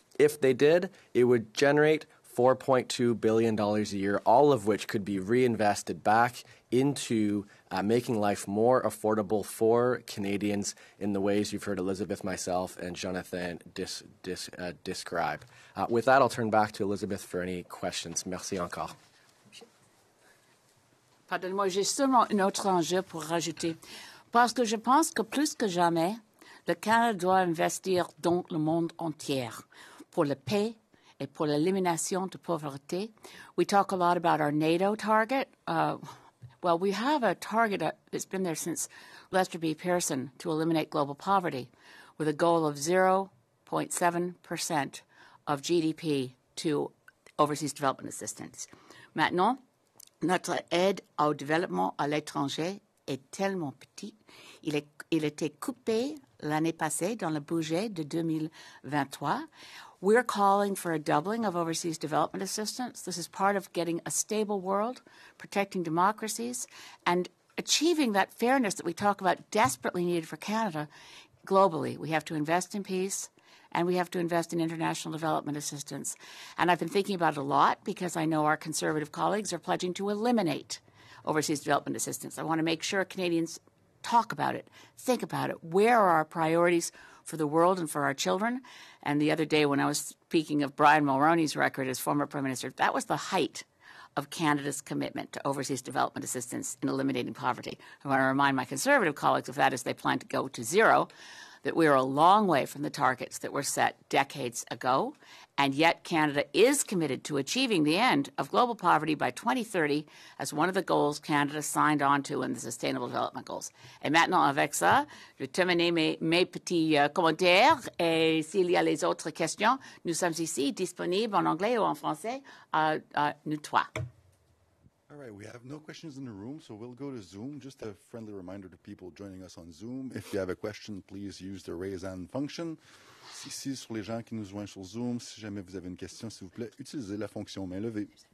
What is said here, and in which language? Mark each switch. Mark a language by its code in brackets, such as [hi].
[en] If they did, it would generate $4.2 billion a year, all of which could be reinvested back into making life more affordable for Canadians in the ways you've heard Elizabeth, myself, and Jonathan describe. With that, I'll turn back to Elizabeth for any questions. [fr] Merci encore. Pardonnez-moi, j'ai seulement un autre enjeu pour rajouter. Parce que je pense que plus que jamais, le Canada doit investir dans le monde entier pour la paix et pour l'élimination de pauvreté. [en] We talk a lot about our NATO target. Well, we have a target that's been there since Lester B. Pearson to eliminate global poverty with a goal of 0.7% of GDP to overseas development assistance. [fr] Maintenant, notre aide au développement à l'étranger est tellement petit. Il était coupé l'année passée dans le budget de 2023. [en] We're calling for a doubling of overseas development assistance. This is part of getting a stable world, protecting democracies, and achieving that fairness that we talk about desperately needed for Canada globally. We have to invest in peace, and we have to invest in international development assistance. And I've been thinking about it a lot because I know our Conservative colleagues are pledging to eliminate overseas development assistance. I want to make sure Canadians talk about it, think about it. Where are our priorities for the world and for our children? And the other day when I was speaking of Brian Mulroney's record as former Prime Minister, that was the height of Canada's commitment to overseas development assistance in eliminating poverty. I want to remind my Conservative colleagues of that as they plan to go to zero, that we are a long way from the targets that were set decades ago, and yet Canada is committed to achieving the end of global poverty by 2030 as one of the goals Canada signed on to in the Sustainable Development Goals. [fr] Et maintenant, avec ça, je termine mes petits commentaires, et s'il y a les autres questions, nous sommes ici disponibles en anglais ou en français, nous trois. [en] All right, we have no questions in the room, so we'll go to Zoom. Just a friendly reminder to people joining us on Zoom. If you have a question, please use the raise hand function. [fr] Ici, sur les gens qui nous joignent sur Zoom, si jamais vous avez une question, s'il vous plaît, utilisez la fonction main levée.